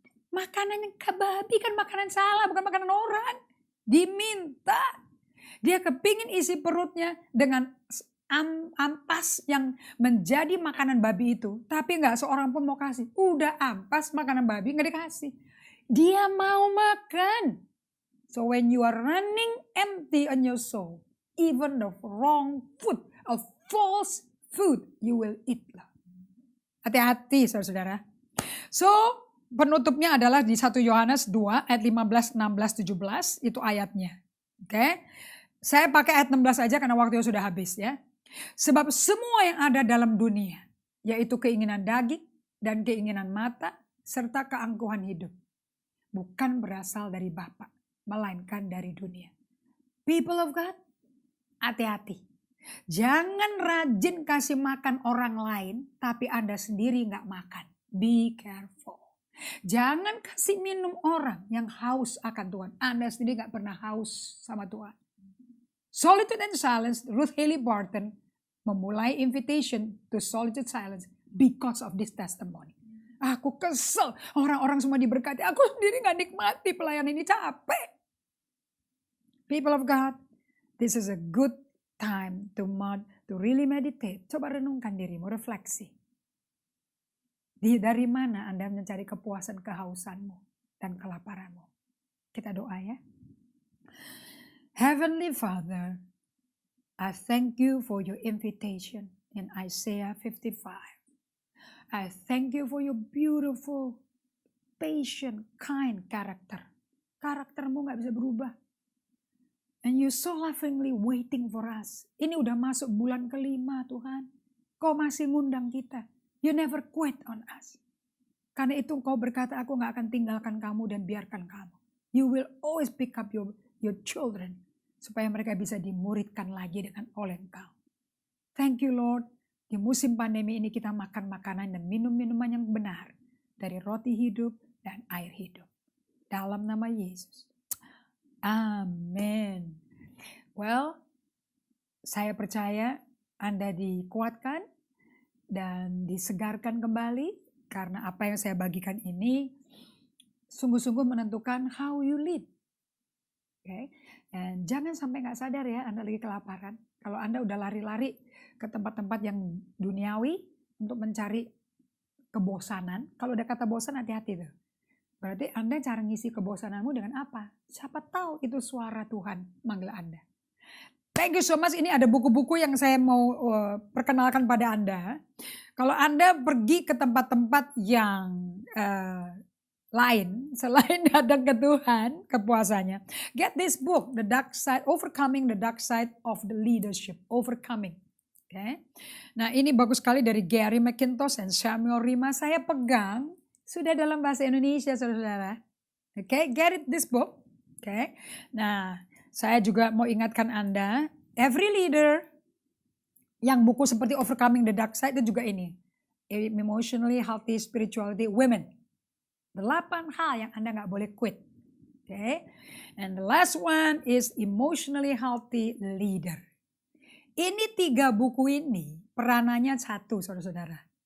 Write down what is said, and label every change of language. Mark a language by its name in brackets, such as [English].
[Indonesian] Makanan yang ke babi kan makanan salah, bukan makanan orang. Diminta. Dia kepingin isi perutnya dengan ampas yang menjadi makanan babi itu. Tapi gak seorang pun mau kasih. Udah ampas makanan babi gak dikasih. Dia mau makan. [English] So when you are running empty on your soul, even the wrong food, a false food, you will eat. [Indonesian] Hati-hati saudara-saudara. So penutupnya adalah di 1 Yohanes 2 ayat 15, 16, 17. Itu ayatnya. Oke. Saya pakai ayat 16 aja karena waktunya sudah habis ya. Sebab semua yang ada dalam dunia, yaitu keinginan daging dan keinginan mata, serta keangkuhan hidup, bukan berasal dari Bapa, melainkan dari dunia. [English] People of God, [Indonesian] hati-hati. Jangan rajin kasih makan orang lain, tapi Anda sendiri nggak makan. [English] Be careful. [Indonesian] Jangan kasih minum orang yang haus akan Tuhan. Anda sendiri nggak pernah haus sama Tuhan. Solitude and Silence, Ruth Haley Barton memulai [English] invitation to solitude silence because of this testimony. [Indonesian] Aku kesel, orang-orang semua diberkati. Aku sendiri nggak nikmati pelayanan ini, capek. [English] People of God, this is a good time to really meditate. [Indonesian] Coba renungkan dirimu, refleksi. Dari mana Anda mencari kepuasan, kehausanmu, dan kelaparanmu? Kita doa ya. [English] Heavenly Father, I thank you for your invitation in Isaiah 55. I thank you for your beautiful, patient, kind character. [Indonesian] Karaktermu gak bisa berubah. [English] And you so lovingly waiting for us. [Indonesian] Ini udah masuk bulan ke-5 Tuhan. Kau masih ngundang kita. [English] You never quit on us. [Indonesian] Karena itu kau berkata, aku gak akan tinggalkan kamu dan biarkan kamu. [English] You will always pick up your children. [Indonesian] Supaya mereka bisa dimuridkan lagi oleh engkau. [English] Thank you Lord. [Indonesian] Di musim pandemi ini kita makan makanan dan minum minuman yang benar. Dari roti hidup dan air hidup. Dalam nama Yesus. Amin. Well, saya percaya Anda dikuatkan dan disegarkan kembali karena apa yang saya bagikan ini sungguh-sungguh menentukan [English] how you live. [Indonesian] Okay? Dan jangan sampai nggak sadar ya Anda lagi kelaparan. Kalau Anda udah lari-lari ke tempat-tempat yang duniawi untuk mencari kebosanan, kalau udah kata bosan hati-hati tuh. Berarti Anda cara ngisi kebosananmu dengan apa? Siapa tahu itu suara Tuhan manggil Anda. Thank you so much. Ini ada buku-buku yang saya mau perkenalkan pada Anda. Kalau Anda pergi ke tempat-tempat yang lain selain datang ke Tuhan, kepuasannya. [English] Get this book, The Dark Side, Overcoming the Dark Side of the Leadership. Overcoming. Okay. [Indonesian] Nah ini bagus sekali dari Gary McIntosh dan Samuel Rima. Saya pegang. Sudah dalam bahasa Indonesia, saudara-saudara. [English] Oke, get it this book. Oke. [Indonesian] Nah, saya juga mau ingatkan Anda, every leader yang buku seperti Overcoming the Dark Side itu juga ini. Emotionally Healthy Spirituality Women. 8 hal yang Anda nggak boleh quit. Oke. [English] And the last one is Emotionally Healthy Leader. [Indonesian] Ini 3 buku ini peranannya satu, saudara-saudara.